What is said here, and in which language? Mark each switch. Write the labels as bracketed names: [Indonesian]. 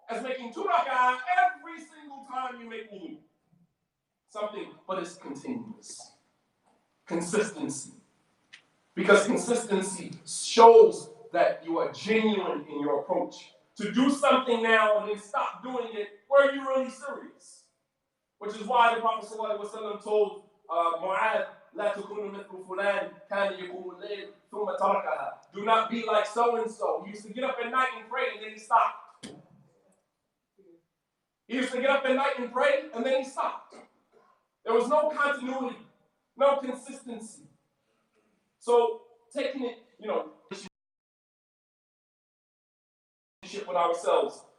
[English] as making 2 rak'ah every single time you make wudu. Something, but it's continuous. Consistency. Because consistency shows that you are genuine in your approach. To do something now and then stop doing it, were you really serious? Which is why the Prophet ﷺ told Mu'adh, [Arabic] لا تكونوا مثل فلان كان يقوم الليل ثم تركها. [English] Do not be like so-and-so. He used to get up at night and pray and then he stopped. He used to get up at night and pray and then he stopped. There was no continuity, no consistency. So taking it, with ourselves.